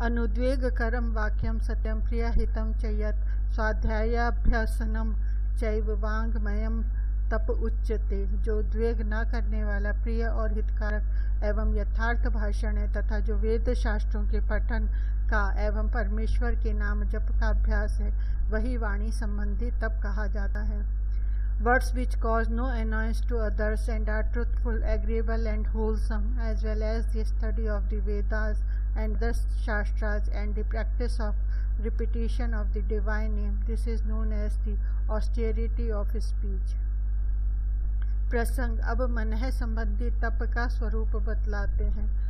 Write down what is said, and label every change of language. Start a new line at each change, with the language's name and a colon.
Sanskrit: अनुद्वेग करम वाक्यम सत्यम प्रियहितम च यत् स्वाध्यायाभ्यासनम चैव वाङ्मयम तप उच्यते।
Hindi: जो उद्वेग न करने वाला, प्रिय और हितकारक एवं यथार्थ भाषण है तथा जो वेद शास्त्रों के पठन का एवं परमेश्वर के नाम जप का अभ्यास है, वही वाणी संबंधी तप कहा जाता है।
English: Words which cause no annoyance to others and are truthful, agreeable and wholesome, as well as the study of the Vedas and the Shastras and the practice of repetition of the divine name, this is known as the austerity of speech।
Hindi: प्रसंग अब मनः संबंधी तप का स्वरूप बतलाते हैं।